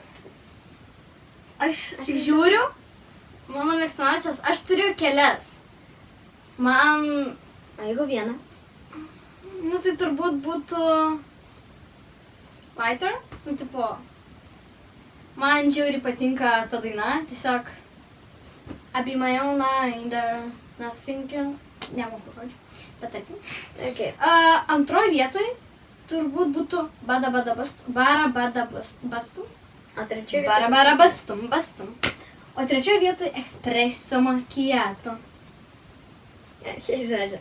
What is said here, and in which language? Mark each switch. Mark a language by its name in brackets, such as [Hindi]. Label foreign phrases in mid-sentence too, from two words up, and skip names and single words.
[Lithuanian] Aš žiūriu, mano mėgstamiausias, aš turiu kelias. Man... O jeigu vieną? Tai turbūt būtų... Lighter? Man žiauriai patinka ta daina, tiesiog... [English] I be my own line, nothing can... [Lithuanian] Nemoku žodžiu, bet tarkim. Okay. Antroji vietoj turbūt būtų Bada Bada Bastum, Bara Bada Bastum. O trečioje vietoj? Bara Bara Bastum. O trečioje vietoj Espresso Macchiato. Žodžiu.